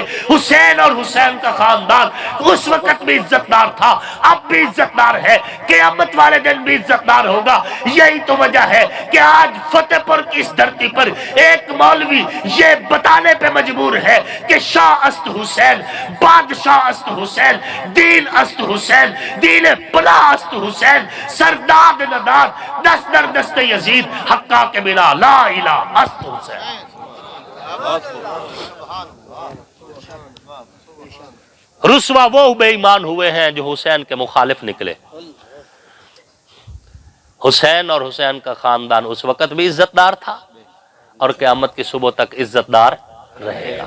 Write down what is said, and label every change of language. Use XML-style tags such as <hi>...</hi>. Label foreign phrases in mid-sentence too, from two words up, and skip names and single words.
<ur>حسین اور حسین کا خاندان اس وقت بھی عزت دار تھا، اب بھی عزت دار ہے، قیامت والے دن بھی عزت دار ہوگا. یہی تو وجہ ہے کہ آج فتح پور کی اس دھرتی پر ایک مولوی یہ بتانے پہ مجبور ہے کہ</ur> <fa>شاہ است حسین، بادشاہ است حسین، دین است حسین، دین پناہ است حسین، سرداد نداد، دست در دست یزید، حقا کے بنا لا الہ است حسین.</fa> <ur>رسوا وہ بے ایمان ہوئے ہیں جو حسین کے مخالف نکلے. حسین اور حسین کا خاندان اس وقت بھی عزت دار تھا اور قیامت کی صبح تک عزت دار رہے گا.</ur>